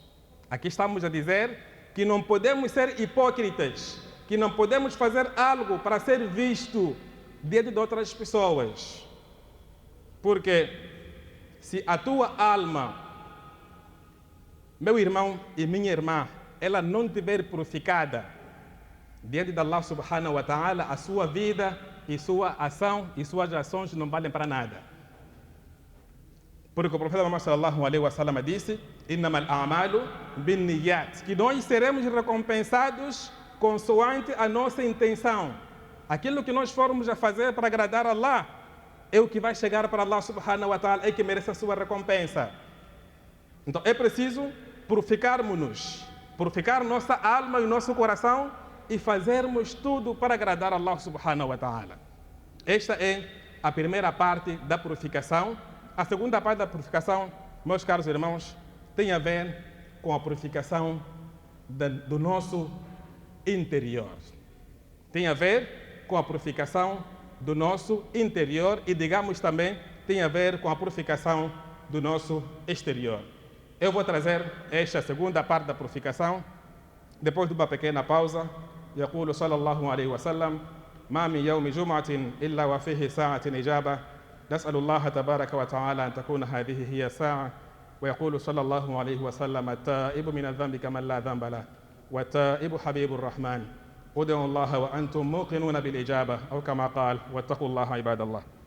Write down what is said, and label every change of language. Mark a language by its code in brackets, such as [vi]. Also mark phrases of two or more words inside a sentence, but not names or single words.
[pt] Aqui estamos a dizer que não podemos ser hipócritas, que não podemos fazer algo para ser visto diante de outras pessoas. Porque se a tua alma, meu irmão e minha irmã, ela não estiver purificada diante de [ar] الله سبحانه وتعالى, [pt] a sua vida e sua ação e suas ações não valem para nada. Porque o profeta Muhammad [ar] صلى الله عليه وسلم [pt] disse: [ar] "إنما الأعمال بالنيات", [pt] que nós seremos recompensados consoante a nossa intenção. Aquilo que nós formos a fazer para agradar a Allah é o que vai chegar para [ar] الله سبحانه وتعالى, [pt] é que merece a sua recompensa. Então é preciso purificarmos-nos, purificar nossa alma e nosso coração e fazermos tudo para agradar a [ar] الله سبحانه وتعالى. [pt] Esta é a primeira parte da purificação. A segunda parte da purificação, meus caros irmãos, tem a ver com a purificação do nosso interior. Tem a ver com a purificação do nosso interior e, digamos também, tem a ver com a purificação do nosso exterior. Eu vou trazer esta segunda parte da purificação depois de uma pequena pausa. [ar] يقول صلى الله عليه وسلم: ما من يوم جمعة إلا وفيه ساعة إجابة، نسأل الله تبارك وتعالى أن تكون هذه هي الساعة. ويقول صلى الله عليه وسلم: التائب من الذنب كمن لا ذنب له، والتائب حبيب الرحمن، ادعوا الله وأنتم موقنون بالإجابة، أو كما قال: واتقوا الله عباد الله.